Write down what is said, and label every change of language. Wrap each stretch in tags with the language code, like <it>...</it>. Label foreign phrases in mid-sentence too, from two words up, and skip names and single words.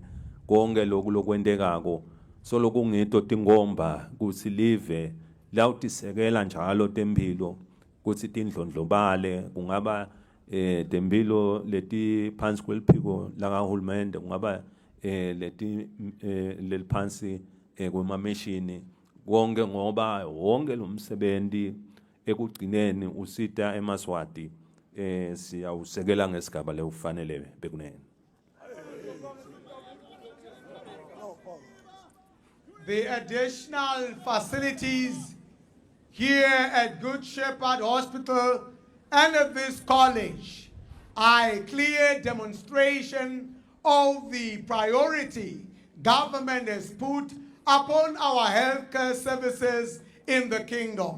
<ss>konke lokwentekako so lokungito tingomba ukuthi live lawutisekela njalo tempilo ukuthi tindlondlobale kungaba tempilo leti phansi kweliphiko lakahulumende kungaba leti leliphansi kwemameshini konke ngoba wonke lo msebenzi ekugcineni usita eMaswati siyawusekela ngesigaba leufanele bekunene.</ss> <en>The additional facilities here at Good Shepherd Hospital and at this college are a clear demonstration of the priority government has put upon our healthcare services in the kingdom.</en>